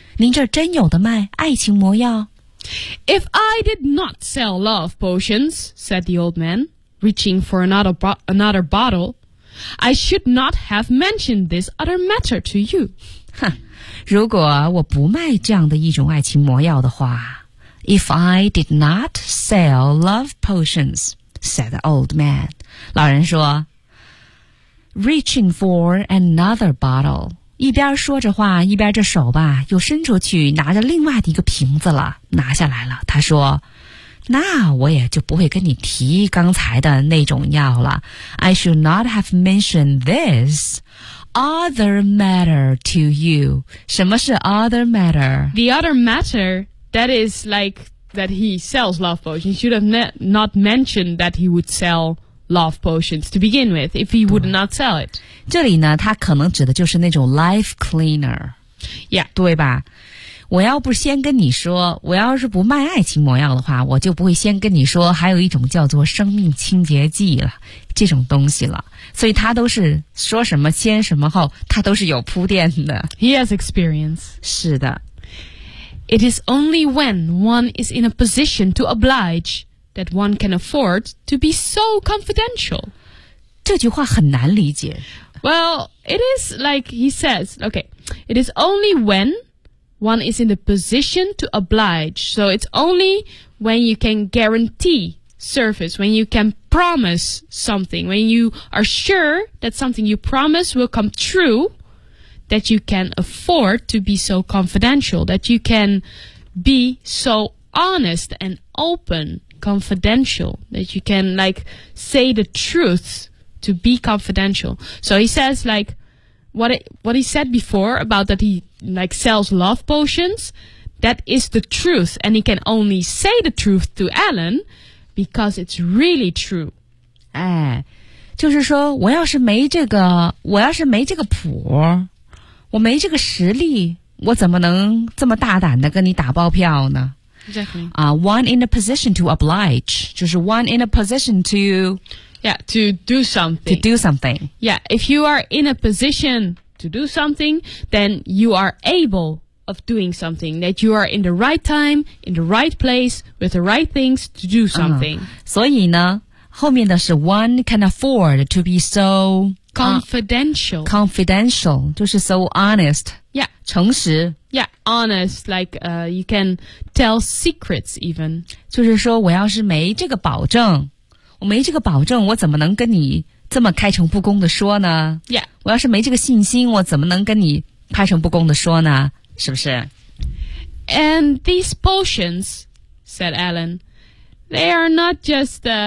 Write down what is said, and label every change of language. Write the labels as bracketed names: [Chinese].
[Chinese] 您这真有的卖爱情魔药? [English] If I did not sell love potions, said the old man, reaching for another bottle,I should not have mentioned this other matter to you. [Chinese] 如果我不卖这样的一种爱情魔药的话 [English] If I did not sell love potions, said the old man. [Chinese] 老人说 [English] Reaching for another bottle. [Chinese] 一边说着话一边着手吧又伸出去拿着另外的一个瓶子了拿下来了他说那我也就不会跟你提刚才的那种药了。 [English] I should not have mentioned this other matter to you. [Chinese] 什么是 [English] other matter? The other matter, that is like that he sells love potions. You should have not mentioned that he would sell love potions to begin with if he would not sell it. [Chinese] 这里呢它可能指的就是那种 [English] life cleaner. Yeah. [Chinese] 对吧我要不先跟你说我要是不卖爱情魔药的话我就不会先跟你说还有一种叫做生命清洁剂了这种东西了所以他都是说什么先什么后他都是有铺垫的 [English] He has experience [Chinese] 是的 [English] It is only when one is in a position to oblige that one can afford to be so confidential [Chinese] 这句话很难理解 [English] Well, it is like he says, okay It is only when one is in the position to oblige. So it's only when you can guarantee service, when you can promise something, when you are sure that something you promise will come true, that you can afford to be so confidential, that you can be so honest and open, confidential, that you can like say the truth to be confidential. So he says like what he said before about that he like sells love potions, that is the truth, and he can only say the truth to Alan because it's really true. [Chinese] 哎，就是说我要是没这个谱，我没这个实力，我怎么能这么大胆的跟你打包票呢？ [English] Exactly. One in a position to oblige. [Chinese] 就是 [English] one in a position to... Yeah, to do something. To do something. Yeah, if you are in a position to do something, then you are able of doing something. That you are in the right time, in the right place, with the right things to do something. [Chinese] 所以呢，后面的是 [English] one can afford to be so... Confidential. Confidential. [Chinese] 就是 [English] so honest. Yeah. [Chinese] 诚实。 [English] Yeah, honest, like, you can tell secrets even. [Chinese] 就是说我要是没这个保证，我没这个保证，我怎么能跟你这么开诚布公的说呢？ [English] Yeah. [Chinese] 我要是没这个信心，我怎么能跟你开诚布公的说呢？是不是？ [English] And these potions, said Alan, they are not just,